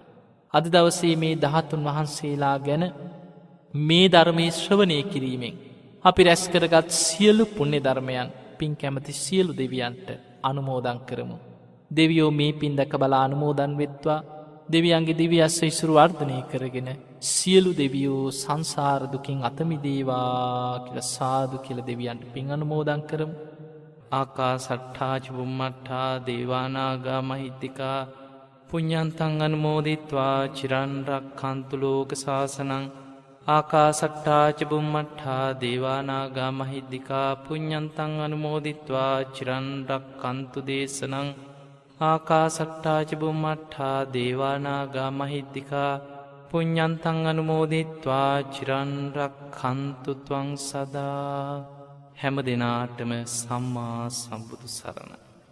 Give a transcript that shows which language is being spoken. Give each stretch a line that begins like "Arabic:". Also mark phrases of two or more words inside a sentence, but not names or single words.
Sinhala: අද දවසේ මේ ධාතුන් වහන්සේලා ගැන මේ ධර්මයේ ශ්‍රවණය කිරීමෙන් අපි රැස් කරගත් සියලු පුණ්‍ය ධර්මයන් පින් කැමති සියලු දෙවියන්ට අනුමෝදන් කරමු. දෙවියෝ මේ පින් දැක බලා අනුමෝදන් වෙත්වා. දෙවියන්ගේ දිව්‍ය ආශිර්වාද වර්ධනය කරගෙන සියලු දෙවියෝ සංසාර දුකින් අත මිදේවා කියලා සාදු කියලා දෙවියන්ට පින් අනුමෝදන් කරමු.
Pali: ආකාසට්ඨා ච බුම්මට්ඨා දේවානාගා මහිත්‍තිකා පුඤ්ඤන්තං අනුමෝදිත්වා චිරන් රක්ඛන්තු ලෝක සාසනං ආකාසට්ටා ච බුම්මට්ටා දේවානාගා මහිද්దికා පුඤ්ඤන්තං අනුමෝදිත්වා චිරන් රක්ඛන්තු දේශනං ආකාසට්ටා ච බුම්මට්ටා දේවානාගා මහිද්దికා පුඤ්ඤන්තං අනුමෝදිත්වා චිරන් රක්ඛන්තු ත්වං සදා.
Sinhala: හැම දිනාටම සම්මා සම්බුදු සරණයි.